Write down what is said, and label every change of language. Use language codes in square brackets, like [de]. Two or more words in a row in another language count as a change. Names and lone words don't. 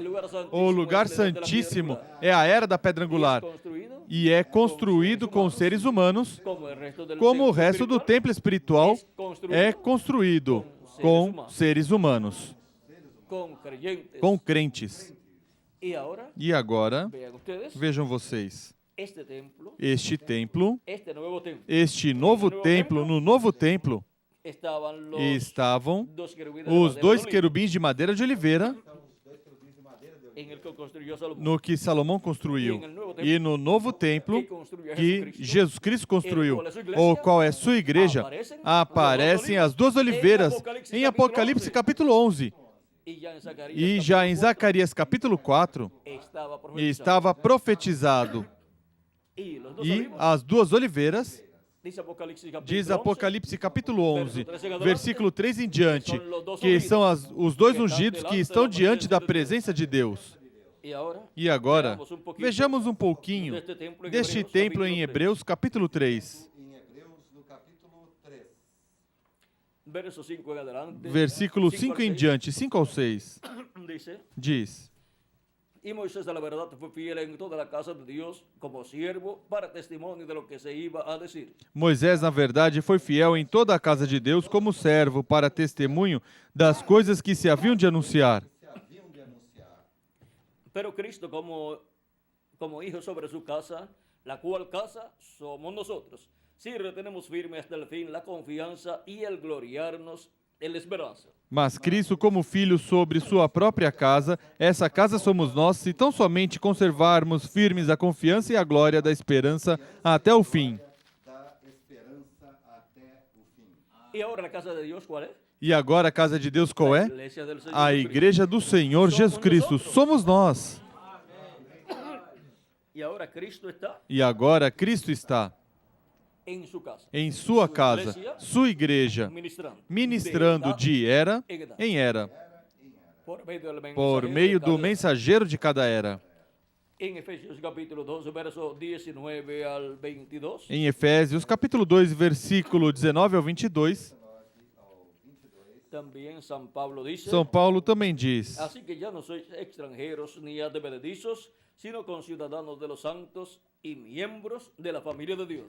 [pt] O lugar santíssimo é a era da pedra angular e é construído com seres humanos, como o resto do templo espiritual é construído com seres humanos, com crentes. [es] Y ahora, [pt] E agora, [es] vean ustedes, [pt] vejam vocês, [es] este templo, [pt] este templo, [es] este nuevo templo, [pt] este novo templo, no novo templo, [es] estaban los [pt] estavam [es] dos querubines de [pt] os [es] madera [pt] dois [es] de olivo, [pt] querubins de madeira de oliveira, [es] en el que construyó Salomón, [pt] no que Salomão construiu, e no novo templo [es] que construyó [pt] que [es] Jesucristo. [pt] Jesus Cristo construiu, o qual é sua igreja, aparecem as duas oliveiras em Apocalipse capítulo 11. [es] Y ya en Zacarías, [pt] E já em Zacarias capítulo 4, [es] estaba profetizado. [pt] estava profetizado. [es] Y los dos [pt] E [es] olivos, [pt] as duas oliveiras, [es] dice Apocalipsis capítulo [pt] diz [es] 11, [pt] Apocalipse capítulo 11, versículo 3 em diante, que são os dois ungidos que estão diante da presença de Deus. [es] y ahora, [pt] E agora, vejamos um pouquinho deste templo em Hebreus capítulo 3, Em Hebreus, no capítulo 3. [es] verso 5 en adelante, [pt] versículo 5 5 [es] al [pt] em 6, diante, 5 ao 6, [es] dice, [pt] diz: [es] y Moisés a la verdad fue fiel en toda la casa de Dios como siervo para testimonio de lo que se iba a decir. [pt] Moisés, na verdade, foi fiel em toda a casa de Deus como servo para testemunho das coisas que se haviam de anunciar. Se haviam de anunciar. [es] Pero Cristo como hijo sobre su casa, la cual casa somos nosotros, si retenemos firme hasta el fin la confianza y el gloriarnos en la esperanza. [pt] Mas Cristo, como filho sobre sua própria casa, essa casa somos nós, se tão somente conservarmos firmes a confiança e a glória da esperança até o fim. Da esperança até o fim. [es] Y ahora la casa de Dios, ¿cuál es? [pt] E agora a casa de Deus qual [es] La [pt] é? [es] iglesia del Señor [pt] A [es] Jesucristo. [pt] igreja do Senhor Jesus Cristo. Somos nós. [es] Y ahora Cristo está [pt] E agora Cristo está [es] en su casa, [pt] em sua casa, sua igreja, [es] ministrando, [pt] ministrando de era em era, [es] por medio del [pt] por [es] mensajero [pt] meio de do cada- mensageiro de cada era. [es] En Efesios capítulo 12, verso 19 al 22, [pt] Em Efésios, capítulo 2, versículo 19 ao 22, [es] también San Pablo dice, [pt] São Paulo também diz: [es] así que ya no sois extranjeros ni advenedizos, sino conciudadanos de los santos y miembros de la familia de Dios.